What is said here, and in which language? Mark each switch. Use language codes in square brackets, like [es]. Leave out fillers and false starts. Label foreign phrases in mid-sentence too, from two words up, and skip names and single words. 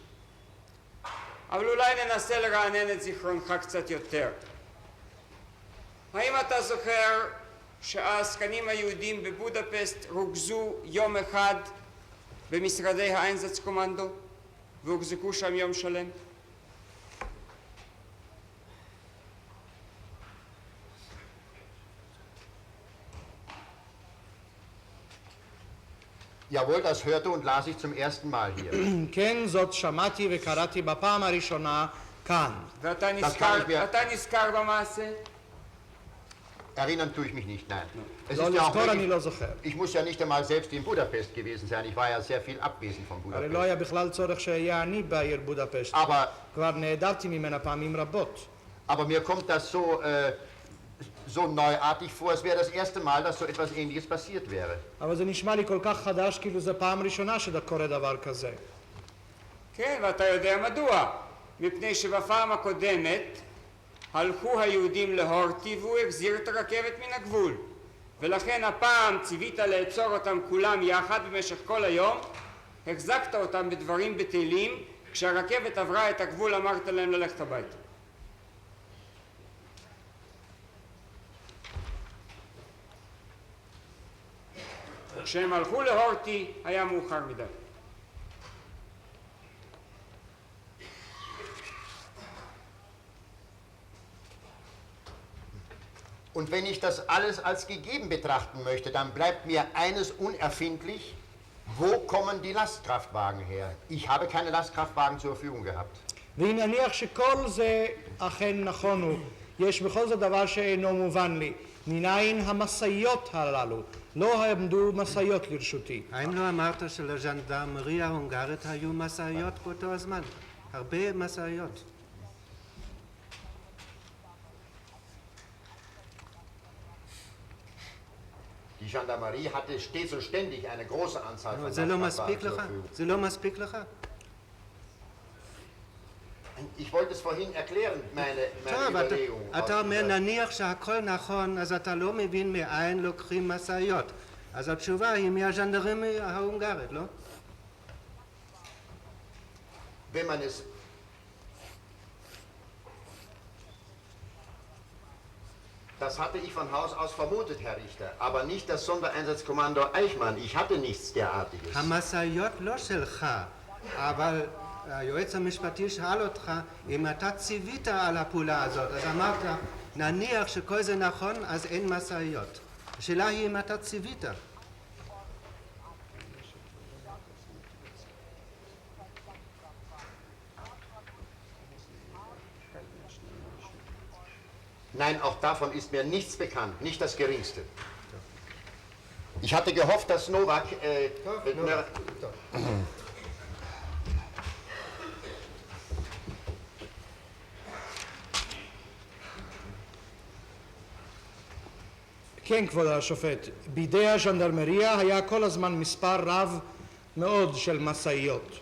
[he] אבל אולי ננסה לרענן את זיכרונך קצת יותר. האם אתה זוכר שהעסקנים היהודים בבודפשט רוכזו יום אחד במשרדי האיינזאץ-קומנדו והוחזקו שם יום שלם? [de] Jawohl, das hörte und las ich zum ersten Mal hier. [he] כן, זאת שמעתי וקראתי בפעם הראשונה כאן. ואתה נזכר במעשה? [de] Erinnern tue ich mich nicht, nein. Es [he] לא [de] ist ja auch [he] לזכור אני [de] wirklich, [he] לא זוכר. [de] ich muss ja nicht einmal selbst in Budapest gewesen sein, ich war ja sehr viel abwesend von [he] הרי לא [de] Budapest. [he] היה בכלל צורך שאהיה אני בעיר בודפשט. [de] Aber, [he] כבר נעדרתי ממנה פעמים רבות. [de] aber mir kommt das so neuartig vor, es wäre das erste Mal, dass so etwas Ähnliches passiert wäre. [he] אבל זה נשמע לי כל כך חדש כאילו זו פעם ראשונה שקורה דבר כזה. כן, ואתה יודע מדוע. מפני שבפעם הקודמת הלכו היהודים להורטי והוא החזיר את הרכבת מן הגבול. ולכן הפעם ציווית לעצור אותם כולם יחד במשך כל היום, החזקת אותם בדברים בטלים, כשהרכבת עברה את הגבול אמרת להם ללכת הביתה. כשהם הלכו להורטי היה מאוחר מדי. [de] Und wenn ich das alles als gegeben betrachten möchte, dann bleibt mir eines unerfindlich: Wo kommen die Lastkraftwagen her? Ich habe keine Lastkraftwagen zur Verfügung gehabt. [he] ואם נניח שכל זה אכן נכון הוא, יש בכל זאת דבר שאינו מובן לי. מניין המשאיות הללו? לא עמדו משאיות לרשותי. האם לא אמרת שלז'נדרמריה ההונגרית היו משאיות באותו הזמן? הרבה משאיות. [de] Die Gendarmerie hatte stets und ständig eine große Anzahl von [he] זה לא [de] Lastkraftwagen [he] מספיק [de] zur [he] לך? [de] Verfügung. [he] זה לא מספיק לך? [de] Ich wollte es vorhin erklären, meine [he] טוב, [de] Überlegung. [he] אתה אומר נניח שהכל נכון, אז אתה לא מבין מאין לוקחים משאיות. אז התשובה היא מהז'נדרמריה ההונגרית, לא? [de] Wenn man es Das hatte ich von Haus aus vermutet, Herr Richter, aber nicht das Sondereinsatzkommando Eichmann. Ich hatte nichts derartiges. [he] המשאיות לא שלך, אבל היועץ המשפטי שאל אותך אם אתה ציווית על הפעולה הזאת, אז אמרת, נניח שכל זה נכון, אז אין משאיות. השאלה היא אם אתה ציווית. [de] Nein, auch davon ist mir nichts bekannt, nicht das Geringste. Ich hatte gehofft, dass Novak... [he] כן, כבוד השופט, בידי הז'נדרמריה היה כל הזמן מספר רב מאוד של משאיות.